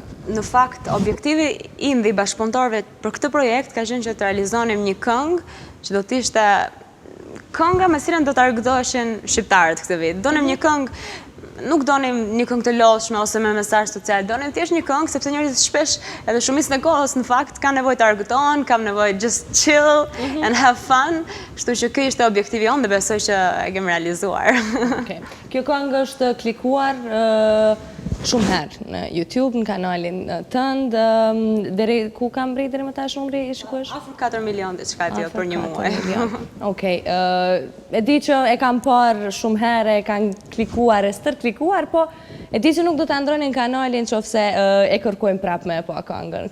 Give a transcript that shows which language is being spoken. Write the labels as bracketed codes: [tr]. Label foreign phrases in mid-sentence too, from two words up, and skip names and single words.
[sq] Në fakt, objektivi im dhe i bashkëpunëtorëve për këtë projekt ka qenë që të realizonim një këngë që do të ishte kënga me cilën do të argëtoheshin shqiptarët këtë vit. Donim një këngë, nuk donim një këngë të lodhshme ose me mesazh social, donim thjesht një këngë sepse njerëzit shpesh edhe shumicën e kohës në fakt kanë nevojë të argëtohen, kanë nevojë [en] just chill and have fun. [sq] Kështu që ky ishte objektivi jonë dhe besoj që e kemi realizuar. Okej. Kjo këngë është klikuar shumë herë në YouTube, në kanalin tënd, deri ku kam mbrit deri më tash numri i shikues? Afër 4 milion diçka tillë për një muaj. Okej, e di që e kam parë shumë herë, e kanë klikuar, e stër klikuar, po e di që nuk do ta ndronin kanalin nëse e kërkojmë prapë me pa këngën.